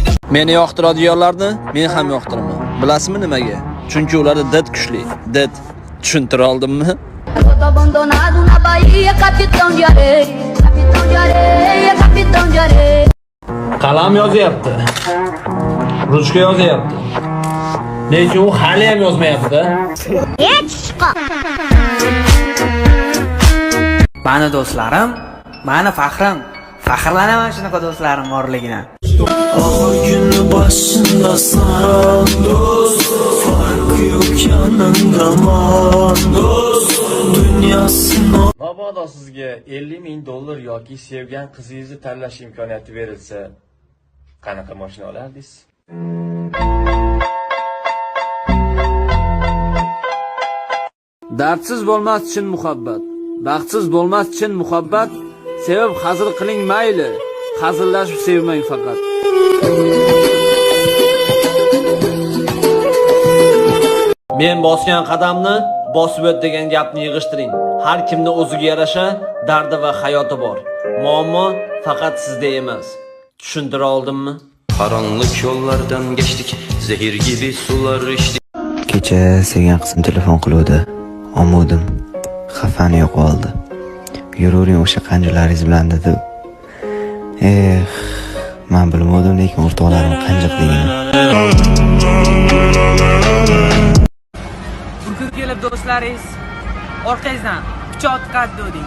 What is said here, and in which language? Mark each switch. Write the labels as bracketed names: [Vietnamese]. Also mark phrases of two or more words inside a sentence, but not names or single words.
[Uzbek] Meni yoqtiradiganlarni men ham yoqtiraman. Bilasizmi nimaga? Chunki ularda did kuchli. Did. Tushuntira oldimmi? [Portuguese] Abandonado na Bahia, capitão de areia, capitão de areia, capitão de areia. [Uzbek] Qalam yozyapti. Ruchka yozyapti. Lekin u hali ham yozmayapti. Mani do'stlarim, mani faxrim. Faxrlanaman shunaqa do'stlarim borligidan. [Turkish] Günü başında saran dost, farkı yok yanında man dost, dünyasına. [Uzbek] Mabodo sizga 50 ming dollar yoki sevgan qizingizni tanlash imkoniyati berilsa, qanaqa mashina olardingiz? Dardsiz bo'lmas chin muhabbat, baxtsiz bo'lmas chin muhabbat, sevib hazil qiling mayli, hazillashib sevmang faqat. Men bosgan qadamni bosib o't degan gapni yig'ishtiring. Har kimning o'ziga yarasha dardi va hayoti bor. Muammo faqat sizda emas. Tushuntira oldimmi? [Turkish] Karanlık yollardan geçtik, zehir gibi sular içtik. [Uzbek] Kecha sevgan qizim telefon qiluvdi. Olmadim. Xafani yo'q oldi. Yuravering o'sha qanjalaringiz bilan dedi. Men bilmadim lekin o'rtoqlarim qanjiqligini. Bugun kelib do'stlaringiz orqangizdan pichoq tiqadi deng.